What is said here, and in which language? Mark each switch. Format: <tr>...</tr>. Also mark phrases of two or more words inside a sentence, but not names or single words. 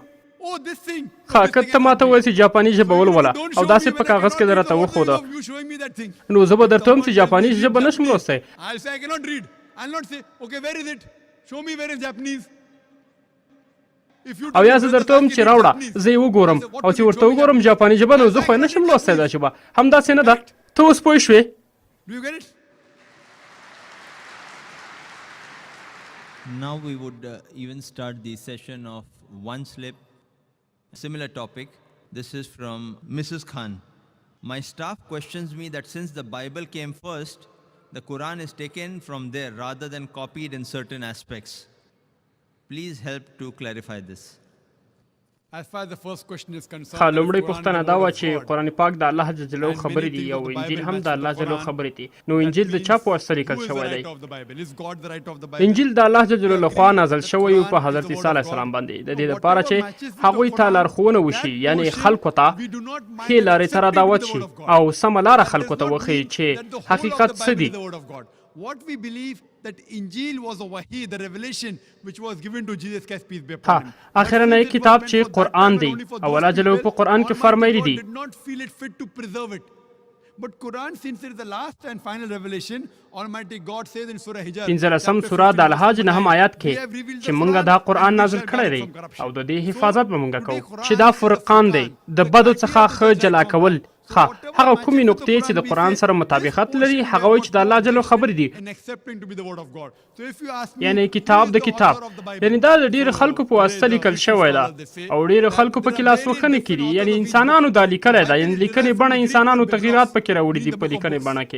<ps>که ته ما ته وایې چې جاپاني ژبه ولوله او داسې په کاغذ کې در راته وښوده، نو زه به درته وایم چې جاپاني ژبه نشم لوستی. او یا زه درته وایم چې راوړه زه یې وګورم، او چې ورته وګورم جاپاني ژبه، نو زه خو یې نشم لوستی دا ژبه. همداسې نه ده. ته اوس پوه شوې؟</ps> <en>Now we would even start the session of one slip. Similar topic. This is from Mrs. Khan. My staff questions me that since the Bible came first, the Quran is taken from there rather than copied in certain aspects. Please help to clarify this.</en> <ps>لومړی پوښتنه دا وه چې قرآن پاک د الله</ps> <ar>جل جلاله</ar> <ps>خبرې دي او انجیل هم د الله</ps> <ar>جل جلاله</ar> <ps>خبرې دي، نو انجیل د چا په واسطه لیکل شوی دی؟ انجیل د الله</ps> <ar>جل جلاله</ar> <ps>لخوا نازل شوی و په حضرت عیسی</ps> <ar>علیه السلام</ar> <ps>باندې، د دې لپاره چې هغوی ته لارښوونه وشي، یعنې خلکو ته ښې لارې ته رادعوت شي او سمه لاره خلکو ته وښیي چې حقیقت څه دي.</ps> <en>What we believe that Injil was a wahi, the revelation which was given to Jesus Christ, peace be upon him.</en> <ps>اخرنی کتاب چې قرآن دی او الله جل په قرآن کې فرمایلی دي.</ps> <en>Did not feel it fit to preserve it. But Quran, since it is the last and final revelation, Almighty God says in Surah Hijr,</en> <ps>15 سوره د الحج 9 آیات کې چې موږ دا قرآن نازل کړی دی او د دې حفاظت به موږ کوو، چې دا فرقان دی د بدو څخه ښه جلا کول. هغه کومې نقطې چې د قرآن سره مطابقت لري هغه وایي چې د الله جل خبرې دي، یعنی کتاب د کتاب، یعنی دا د ډېرو خلکو په واسطه لیکل شوی ده او ډېرو خلکو پکې لاسوهنې کړي، یعنی انسانانو دا لیکلی ده، یعنی لیکنې بڼه انسانانو تغیرات پکې راوړي دي په لیکنې بڼه کې.</ps>